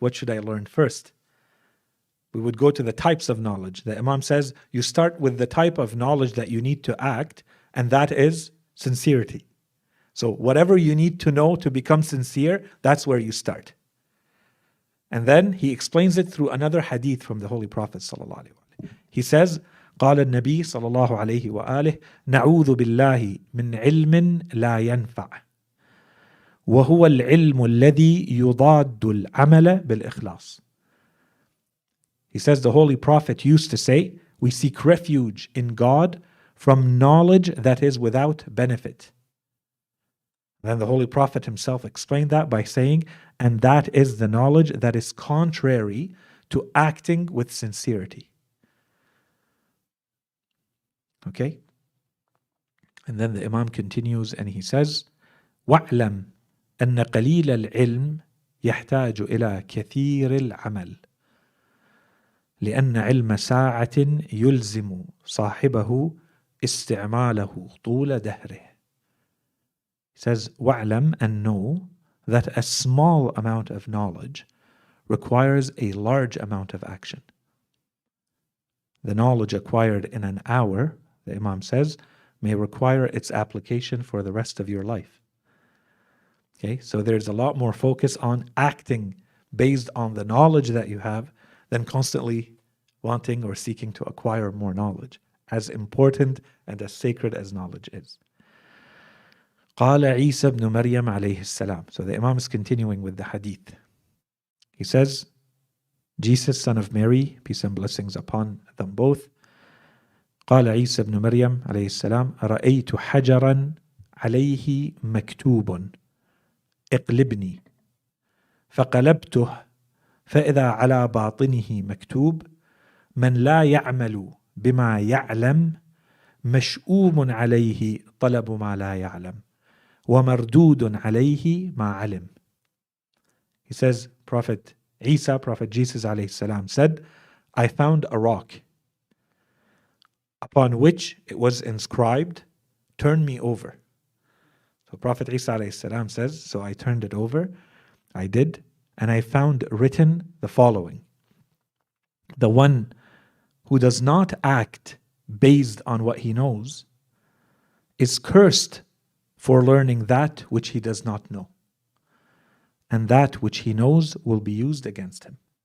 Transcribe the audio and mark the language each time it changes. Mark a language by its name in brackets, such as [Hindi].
[English] What should I learn first? We would go to the types of knowledge. The Imam says, you start with the type of knowledge that you need to act, and that is sincerity. So whatever you need to know to become sincere, that's where you start. And then he explains it through another hadith from the Holy Prophet ﷺ. He says, [Arabic] قال النبي صلى الله عليه وآله نعوذ بالله من علم لا ينفع وهو العلم الذي يضاد العمل بالإخلاص. [English] He says the Holy Prophet used to say, we seek refuge in God from knowledge that is without benefit. Then the Holy Prophet himself explained that by saying, and that is the knowledge that is contrary to acting with sincerity. Okay? And then the Imam continues and he says, [Arabic] وَاعْلَمْ أَنَّ قَلِيلَ الْعِلْمِ يَحْتَاجُ إِلَى كَثِيرِ الْعَمَلِ لأن علم ساعة يلزم صاحبه استعماله طول دهره. [English] He says, وَاعْلَمْ, and know that a small amount of knowledge requires a large amount of action. The knowledge acquired in an hour, the Imam says, may require its application for the rest of your life. Okay, so there's a lot more focus on acting based on the knowledge that you have than constantly wanting or seeking to acquire more knowledge, as important and as sacred as knowledge is. [Arabic] قال عيسى بن مريم عليه السلام. [English] So the Imam is continuing with the hadith. He says, Jesus, son of Mary, peace and blessings upon them both, [Arabic] قال عيسى بن مريم عليه السلام رأيت حجرا عليه مكتوب اقلبني فقلبته فإذا على باطنه مكتوب من لا يعمل بما يعلم مشؤوم عليه طلب ما لا يعلم ومردود عليه ما علم. [English] He says, Prophet Isa, Prophet Jesus alayhi salam said, I found a rock upon which it was inscribed, turn me over. So Prophet Isa alayhi salam says, so I turned it over, I did, and I found written the following: the one who does not act based on what he knows is cursed for learning that which he does not know, and that which he knows will be used against him.